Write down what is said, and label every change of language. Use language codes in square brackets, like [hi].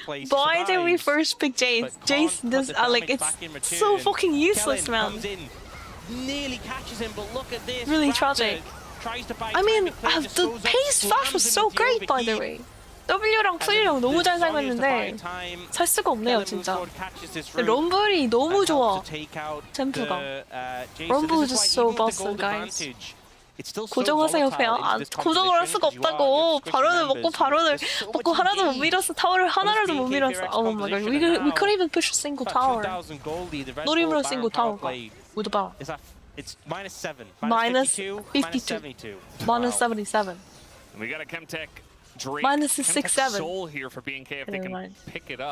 [en] Why did we first pick Jace? Jace does like it's so fucking useless, man. Nearly catches him, but look at this. Really tragic. I mean, the pace flash was so great, by the way. [ko] W랑 V랑 너무 잘 사용했는데 살 수가 없네요, 진짜. 럼블이 너무 좋아, 챔프가. [en] 럼블 is just so busted, guys. [ko] 고정하세요, 그냥. 고정을 할 수가 없다고. 바론을 먹고 하나도 못 밀었어. 타워를 하나라도 못 밀었어. [en] Oh my god, we couldn't even push a single tower. Not even a single tower. With the power. It's -7. -52. -77. We got a Chemtech Drake. -67. Soul here for BNK if they can pick it up.